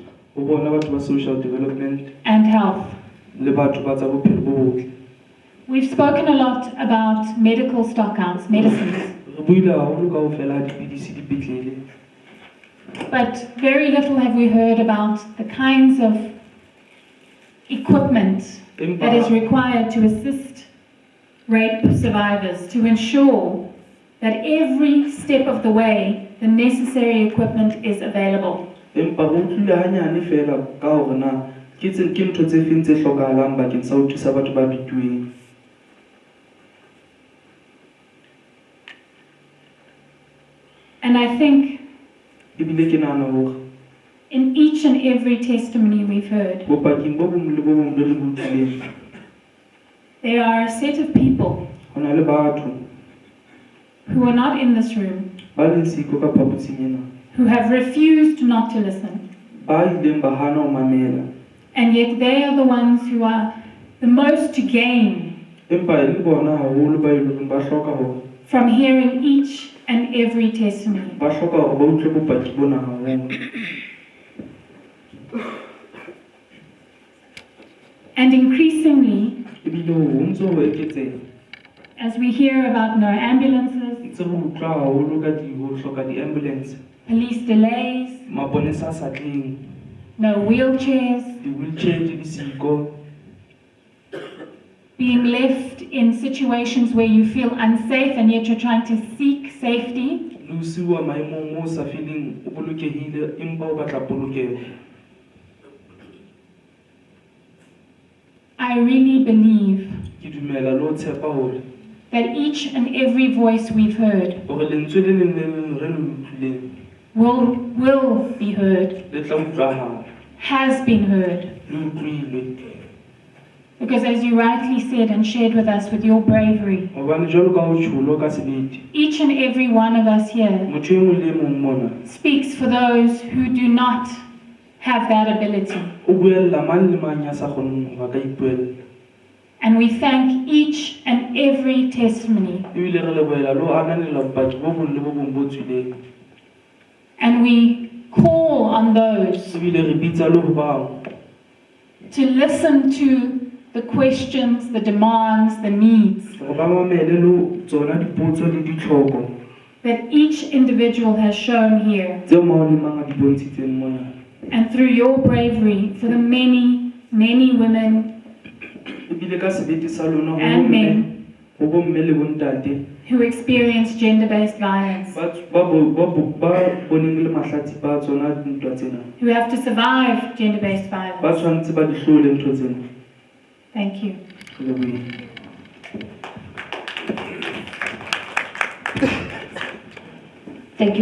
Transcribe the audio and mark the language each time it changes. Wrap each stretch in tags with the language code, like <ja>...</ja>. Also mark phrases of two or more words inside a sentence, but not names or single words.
<st>ho bona batho ba</st> <en>social development and health.</en> <st>le batho ba tsa bophelo bo botle.</st> <en>We've spoken a lot about medical stockouts, medicines,</en> <st>Re buile haholo kaofela ha dipidisi dipetlele,</st> <en>but very little have we heard about the kinds of equipment that is required to assist rape survivors, to ensure that every step of the way the necessary equipment is available.</en> <st>empa ho utlwile hanyane fela ka hore na ke ntho tse feng tse hlokahalang bakeng sa ho thusa batho ba bituweng.</st> <en>And I think</en> <st>Ebile ke nahana hore</st> <en>in each and every testimony we've heard,</en> <st>bopaki bo bong le bo bong bo re bo utlwileng</st> <en>there are a set of people</en> <st>ho na le batho</st> <en>who are not in this room,</en> <st>ba leng siko ka phaposing ena</st> <en>who have refused not to listen,</en> <st>ba ileng ba hana ho mamela,</st> <en>and yet they are the ones who are the most to gain</en> <st>empa e le bona haholo ba ileng ba hloka hore</st> <en>from hearing each and every testimony.</en> <st>ba hloka hore ba utlwe bopaki bona haholo.</st> <en>And increasingly,</en> <st>Ebile ho ntse ho eketseha</st> <en>as we hear about no ambulances,</en> <st>ntse ho utlwa haholo ka ho hloka di-ambulance,</st> <en>police delays,</en> <st>maponesa a sa tleng,</st> <en>no wheelchairs,</en> <st>di-wheelchair di siko,</st> <en>being left in situations where you feel unsafe and yet you're trying to seek safety.</en> <st>le ho siwa maemong moo o sa feeling o bolokehile empa o batla polokeho.</st> <en>I really believe</en> <st>Ke dumela le ho tshepa hore</st> <en>that each and every voice we've heard</en> <st>lentswe le leng le leng re le utlwileng</st> <en>will be heard,</en> <st>le tla utlwahala,</st> <en>has been heard.</en> <st>le utlwilwe.</st> <en>Because as you rightly said and shared with us with your bravery,</en> <st>Hobane jwalo ka ho tjholo ka sebete,</st> <en>each and every one of us here</en> <st>motho e mong le e mong mona</st> <en>speaks for those who do not have that ability.</en> <st>o buella mang le mang ya sa kgoneng hore a ka ipuella.</st> <en>And we thank each and every testimony.</en> <st>Ebile re lebohela le ho ananela bopaki bo bong le bo bong bo tswileng.</st> <en>And we call on those</en> <st>Ebile re bitsa le ho bang</st> <en>to listen to the questions, the demands, the needs</en> <st>hore ba mamele le tsona dipotso le ditlhoko</st> <en>that each individual has shown here.</en> <st>tseo mang le mang a di bontshitseng mona.</st> <en>And through your bravery for the many, many women</en> <st>Ebile ka sebete sa lona ho</st> <en>and men</en> <st>bomme le bontate</st> <en>who experience gender-based violence,</en> <st>ba boneng le mahlatsipa a tsona dintwa tsena,</st> <en>who have to survive gender-based</en> <st>ba</st> <en>violence.</en> <st>tshwanetse ba di hlole ntho tsena.</st> <en>Thank you.</en> <st>Re lebohile.</st> <en>Thank you.</en>